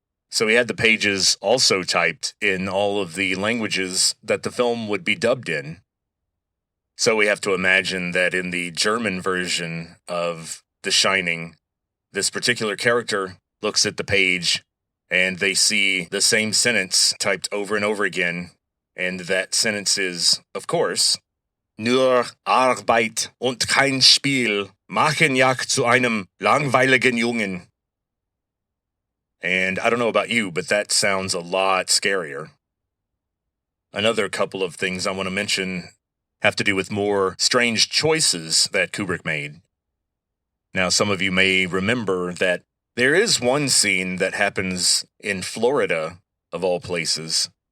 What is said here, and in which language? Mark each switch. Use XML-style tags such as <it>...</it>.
<en>So he had the pages also typed in all of the languages that the film would be dubbed in. So we have to imagine that in the German version of The Shining, this particular character looks at the page and they see the same sentence typed over and over again. And that sentence is, of course,</en> <de>Nur Arbeit und kein Spiel machen Jack zu einem langweiligen Jungen.</de> <en>And I don't know about you, but that sounds a lot scarier. Another couple of things I want to mention have to do with more strange choices that Kubrick made. Now, some of you may remember that there is one scene that happens in Florida, of all places.</en>